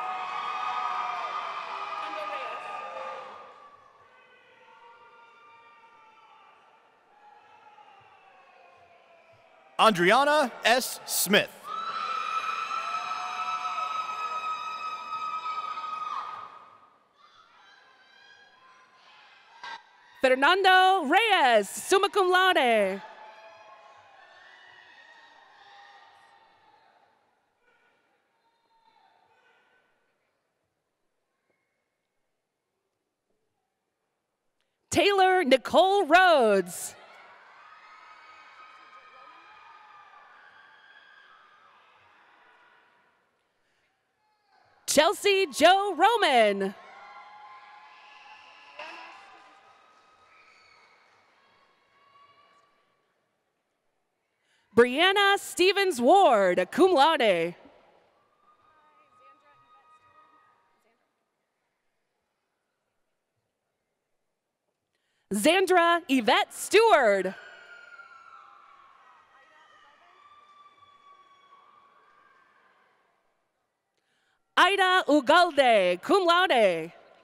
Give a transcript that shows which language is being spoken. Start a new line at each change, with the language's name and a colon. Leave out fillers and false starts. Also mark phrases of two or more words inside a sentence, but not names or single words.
English: Andriana S. Smith. Fernando Reyes,
Latin: summa cum laude.
English: Taylor Nicole Rhodes. Chelsea Joe Roman. Brianna Stevens Ward,
Latin: cum laude.
English: Zandra Yvette Stewart.
Latin: Ida Ugalde, cum laude.